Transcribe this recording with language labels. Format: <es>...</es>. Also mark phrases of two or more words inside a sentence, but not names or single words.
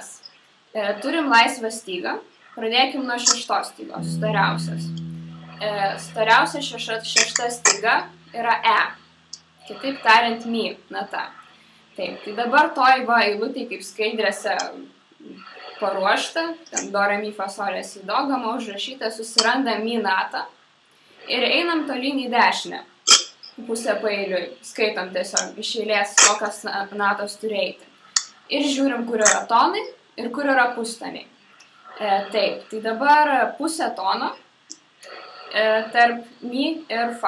<lt>Turim laisvą stygą. Pradėkim nuo šeštos stygos, stariausias. Stariausia šešta styga yra E. Kitaip tariant, mi nata. Taip, tai dabar toj va eilutėj kaip skaidrėse paruošta, ten do, re, mi, fa, sol, la, si, do, gama užrašyta, susirandam mi natą ir einam tolyn į dešinę. Pusę paeiliui, skaitom tiesiog iš eilės, kokios natos turi eiti. Ir žiūrim, kur yra tonai ir kur yra pustoniai. Taip, tai dabar pusė tono tarp mi ir fa.</lt>